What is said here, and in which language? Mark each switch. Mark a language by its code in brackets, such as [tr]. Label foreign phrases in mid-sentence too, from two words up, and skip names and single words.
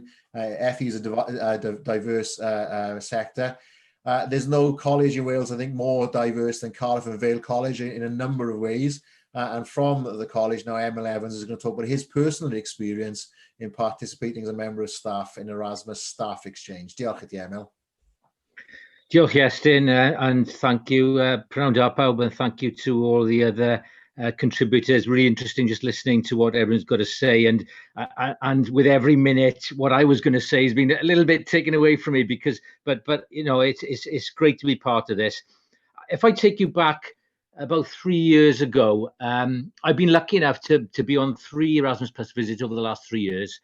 [en] FE is a diverse sector. There's no college in Wales, I think, more diverse than Cardiff and Vale College in a number of ways. And from the college now, Emil Evans is going to talk about his personal experience in participating as a member of staff in Erasmus Staff Exchange. [cy] Diolch i ti, Emil. Diolch, Iestyn, [en] and thank you, [cy] pnawn da pawb, [en] and thank you to all the other contributors. Really interesting just listening to what everyone's got to say, and with every minute, what I was going to say has been a little bit taken away from me, because, but you know, it's great to be part of this. If I take you back about 3 years ago, I've been lucky enough to be on 3 Erasmus Plus visits over the last 3 years.